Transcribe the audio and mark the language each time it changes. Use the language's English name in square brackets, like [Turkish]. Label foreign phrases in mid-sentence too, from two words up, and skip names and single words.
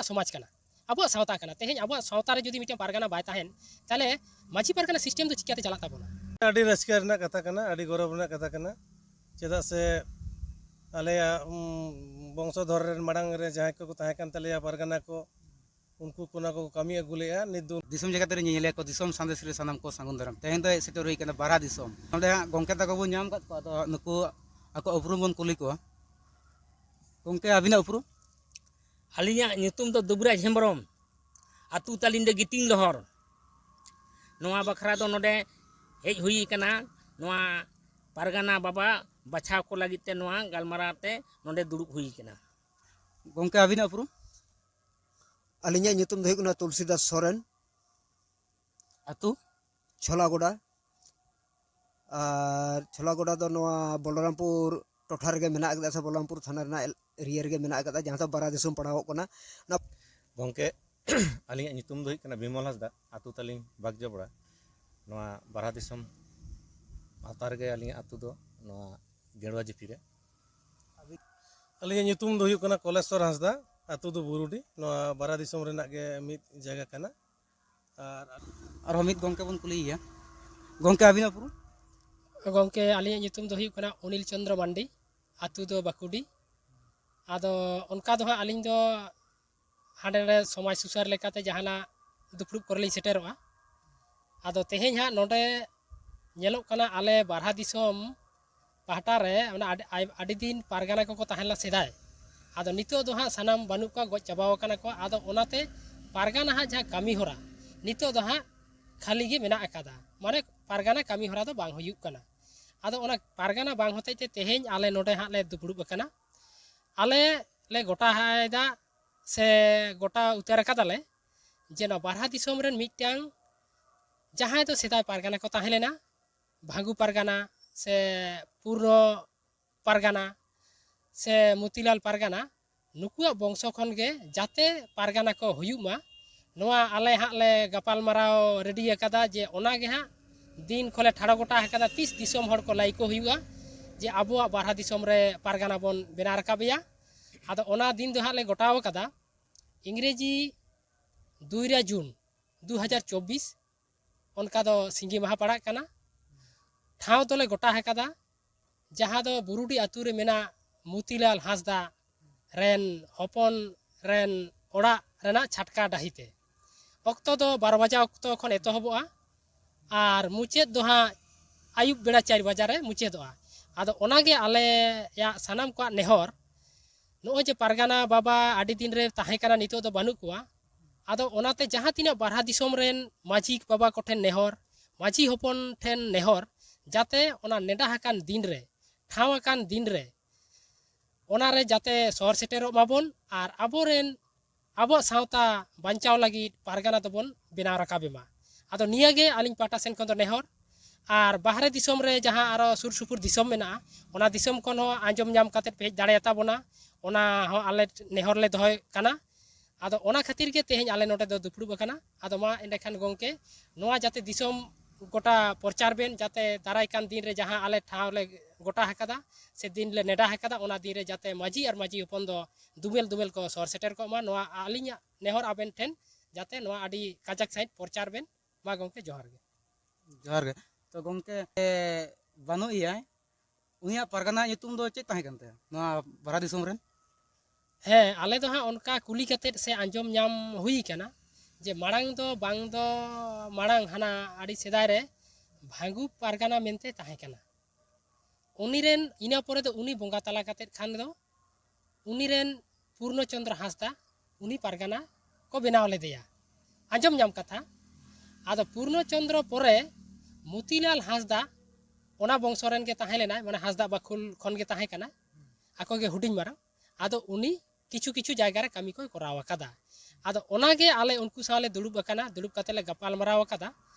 [Santali] समाज कना आबो सावता कना तेहें आबो सावता रे जुदी मिटे पारगाना बाय ताहेन ताले माझी पारगाना सिस्टेम दो चिकाते चला ताबोना आडी रस्का रना कथा कना आडी गौरव रना कथा कना चेदा से आलेया वंशधर रेन मांग रे जहां को ताहे कान तलेया पारगाना को उनको कोना को कमी अगुलेया नित दिसम जगत रे नेले को दिसम संदेश रे सनम को सांगुन दरम तेहें दो सेटर हुई कना बारा दिसम नोडे गंके तक बो नाम कत को तो नुकु ako उपरुम बन कुली को गंके अबिना उपरुम आलिया nyutum do Dubraj Hembrом atu talin de giting lohor noa bakra do node hej hui kana noa pargana baba bacha ko lagit te noa galmarate node duruk hui kana गंके अबिना उपरुम अलिंगा nyutum do hukuna तुलसीदास सोरेन अतु छोलागोड़ा और छोलागोड़ा दो नवा बलरामपुर टोठा रे मेना अकदा से बलरामपुर थाना रे एरिया रे मेना अकदा जहां तो बारा दिसम पड़ाव कोना ना गंके आलिया नितुम दो कना बिमल हसदा आतु तालिंग बागजबड़ा नवा बारा दिसम आतार गे आलिया आतु दो नवा गेड़वा जिपी रे आलिया नितुम दो कना कलेश्वर हसदा आतु दो बुरुडी नवा बारा दिसम रेना गे मित जगह कना और हमित गंके बन कुलिया गंके अबिना उपरुम गंके आलिया नितुम दो कना अनिल चंद्र मांडी आतु दो बाकुडी आदो उनका दो आलिंग दो हांडे समाज सुसार लेकाते जहाना दुपड़ुब करलिंग सेटेरोआ आदो तेहें हा नोडे नेलोक कना आले बारहा दिसम पाहटा रे आडी दिन पारगाना को ताहेला सेदाय आदो नितो दो हा सनाम बानु का गज चाबाव कना को आदो ओनाते पारगाना हा जहां कामी होरा नितो दो हा खाली गे मेना अकादा माने पारगाना कामी होरा दो बांग हुयुक कना आदो ओना पारगाना बांग होते ते तेहें आले नोडे हा ले दुपड़ुब कना आले ले गोटा हायदा से गोटा उतार कादाले जे न बारहा दिसम रेन मिटांग जहां तो सेदाय पारगाना को ताहेलेना भांगु पारगाना से पूर्व पारगाना से मोतीलाल पारगाना नुकुआ वंश खन गे जाते पारगाना को हुयुमा नोआ आले हा ले गपाल माराव रेडी अकादा जे ओना गे हा दिन खोले ठाड़ो गोटा हकादा 30 दिसम हड़ को लाइको हुयुआ जे आबुआ बारहा दिसम रे पारगाना बन बेना रकाबिया आदो ओना दिन दो हा ले गोटाव कदा इंग्रेजी 2 जून 2024 उनका दो सिंगी महा पड़ा कना ठाव दोले गोटा हकादा जहां दो बुरुडी आतु रे मेना मोतीलाल हांसदा रेन हपन रेन ओड़ा रेना छटका डाहिते अक्तो दो 12 बजा अक्तो खन एतहबोआ और मुचेद दो हा आयुब बेड़ा 4 बजा रे मुचेदोआ आदो ओनागे आले या सनाम को नेहर नो जे पारगाना बाबा आडी दिन रे ताहे कना नितो दो बानु कोआ आदो ओनाते जहां तिना बारहा दिसम रेन माझी बाबा कोठेन नेहर माझी हपन ठेन नेहर जाते ओना नेडा हकान दिन रे ठाव हकान दिन रे ओना रे जाते शहर सेटेरो माबन और आबोरेन आबो सावता बांचाव लगी पारगाना तबन बेनाव रकाबेमा आदो नियागे आलिंग पाटा सेन कोन दो नेहर और बाहरे दिसम रे जहां आरो सुर सुपुर दिसम मेना ओना दिसम कोन हो आंजम नाम काते पेज दाड़ेता बोना ओना हो आले नेहर ले दोय काना आदो ओना खातिर के तेहें आले नोटे दो दुपड़ुब कना आदो मा एंडे खान गंके नोआ जाते दिसम गोटा प्रचार बेन जाते दाराय कान दिन रे जहां आले ठाव ले गोटा हकादा से दिन ले नेडा हकादा ओना दिन रे जाते माझी और माझी हपन दो दुमेल दुमेल को सर सेटर को मा नोआ आलिंगा नेहर आबेन ठेन जाते नोआ आडी काजक साइड प्रचार बेन मा गंके जोहार गे तो गंके बानु इया उनिया पारगाना nyutum दो चे ताहे कनते नोआ बारा दिसम रेन हे आले दो हा उनका कुली कते से आंजम नाम हुई कना जे मांग दो बांग दो मांग हाना आडी सेदाय रे भांगु पारगाना मेनते ताहे कना उनी रेन इना परे दो उनी बोंगा तला कते खान दो उनी रेन पूर्णचंद्र हांसदा उनी पारगाना को बेनाव ले दिया आंजम नाम कथा आदो पूर्णचंद्र परे मोतीलाल हांसदा ओना वंशरेन के ताहे लेना माने हांसदा बाखुल खन के ताहे कना आको गे हुडिंग मारा आदो उनी किछु किछु जायगा रे कमी को कराव कदा आदो ओनागे आले उनको साले दुड़ुब अकाना दुड़ुब कते ले गपाल मराव कदा